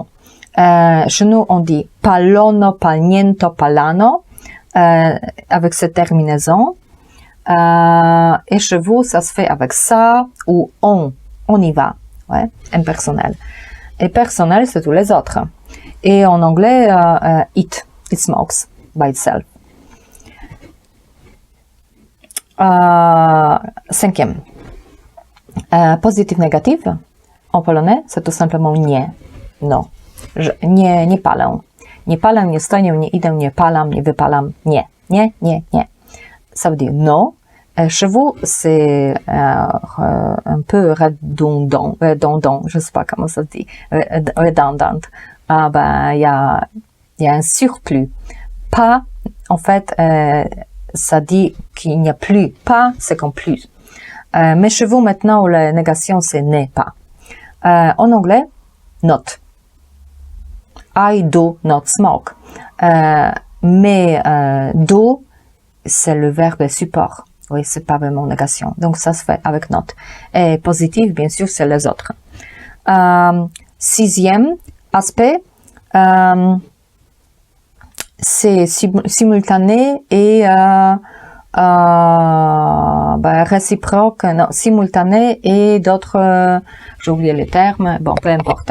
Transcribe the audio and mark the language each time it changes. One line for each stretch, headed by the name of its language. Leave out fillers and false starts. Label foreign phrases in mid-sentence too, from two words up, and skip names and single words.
French: Chez nous, on dit
Polish: palono, palniento, palano,
French: avec cette terminaison. Et chez vous, ça se fait avec ça ou on y va. Ouais, impersonnel. Et personnel, c'est tous les autres. Et en anglais,
English: it smokes by itself.
French: Cinquième. Positif, négatif. En polonais, c'est tout simplement nie.
Polish: Non. Nie palę. Nie palę, nie stoję, nie idę, nie palam, nie wypalam. Nie. Nie, nie, nie.
French: Ça veut dire non. Chez vous, c'est un peu redondant, je sais pas comment ça se dit, redondant. Il y a un surplus. Pas, en fait, ça dit qu'il n'y a plus. Pas, c'est comme plus. Mais chez vous, maintenant, la négation, c'est n'est pas. En anglais,
English: not. I do not smoke.
French: Mais do, c'est le verbe support. Oui, c'est pas vraiment négation. Donc, ça se fait avec not. Et positif, bien sûr, c'est les autres. Sixième aspect, c'est simultané et réciproque, non, simultané et d'autres, j'ai oublié les termes, bon, peu importe.